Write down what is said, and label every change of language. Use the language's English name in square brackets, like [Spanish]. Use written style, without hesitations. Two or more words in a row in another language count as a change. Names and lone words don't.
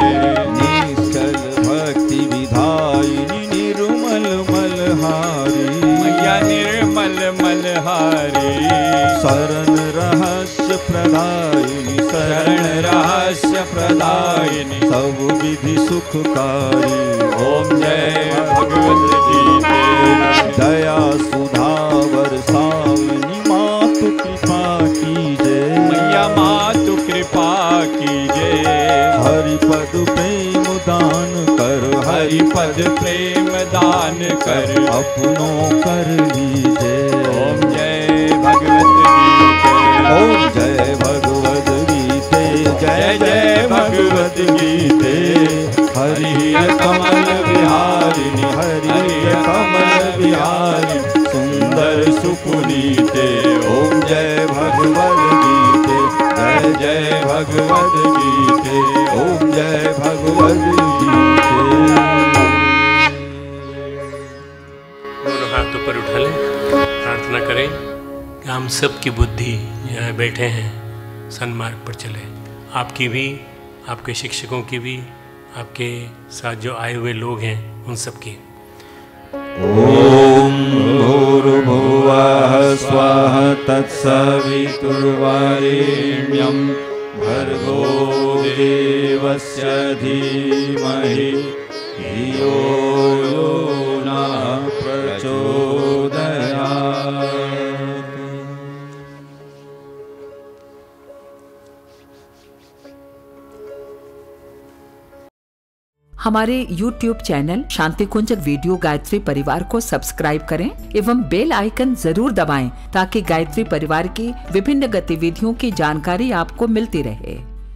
[Hindi] निश्चल भक्ति विधायिनी, निर्मल मलहारी, मैया निर्मल मलहारी, शरण रहस्य प्रदायिनी, शरण रहस्य प्रदायिनी, सब विधि सुखकारी। ओम जय भगवत गीते। दया सुधा बरसावनी, मातु कृपा कीजे, मैया मातु कृपा कीजे, हरि पद प्रेम दान कर, हरि पद प्रेम दान कर, अपनों कर लीजे। ओम जय भगवत गीते। ओम जय भगवत गीते, जय जय भगवत गीते। हरि कमल विहारिणी, हरि कमल विहारिणी, सुंदर सुपुनीते। ओम जय भगवत गीते, जय जय भगवत गीते। ओम जय भगवत गीते। दोनों हाथ ऊपर उठा लें, प्रार्थना करें कि हम सब की बुद्धि यहाँ बैठे हैं सन्मार्ग पर चले। आपकी भी, आपके शिक्षकों की भी, आपके साथ जो आए हुए लोग हैं उन सब की। [Sanskrit] ओम भूर्भुवः स्वः तत्सवितुर्वरेण्यं भर्गो देवस्य धीमहि धियो यो नः प्रचोदयात्। [Hindi] हमारे YouTube चैनल शांति कुंज वीडियो गायत्री परिवार को सब्सक्राइब करें एवं [English] bell icon [Hindi] जरूर दबाएं ताकि गायत्री परिवार की विभिन्न गतिविधियों की जानकारी आपको मिलती रहे।